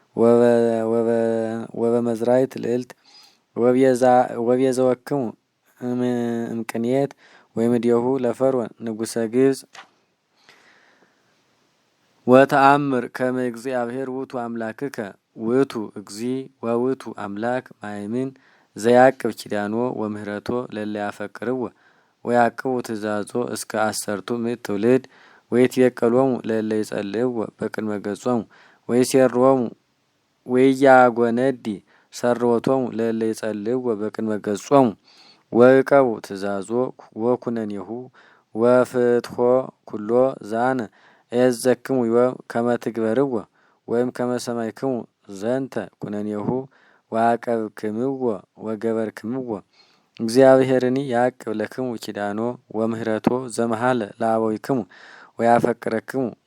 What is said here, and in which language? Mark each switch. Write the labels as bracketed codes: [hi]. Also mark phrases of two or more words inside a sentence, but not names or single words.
[gez] ወበመዝራዕት ልዕልት ወቤዘወክሙ እምቅንየት ወእምኔሁ ለፈርዖን ንጉሠ ግብጽ ወተአምር ከመ እግዚአብሔር ውእቱ አምላክከ ውእቱ እግዚእ ወውእቱ አምላክ ማእምን ዘያዕቅብ ኪዳኖ ወምህረቶ ለእለ ያፈቅርዎ ወያዕቅቡ ትእዛዞ እስከ 10 ምዕት ትውልድ ወይትቤቀሎሙ ለእለ ይጸልእዎ በቅድመ ገጾሙ ወይሴርዎሙ ወኢያጐነዲ ሰርወቶሙ ለእለ ይጸልእዎ በቅድመ ገጾሙ ወዕቀቡ ትእዛዞ ወኩነኔሁ ወፍትሖ ኩሎ ዛነ እየዘክሙ ዮም ከመ ትግበርዎ ወይም ከመ ሰማዕክሙ ዘንተ ኩነኔሁ ወአቀብክምዎ ወገበርክምዎ እግዚአብሔርኒ ያዕቅብ ለክሙ ኪዳኖ ወምህረቶ ዘመሃለ ለአበዊክሙ ወያፈቅረክሙ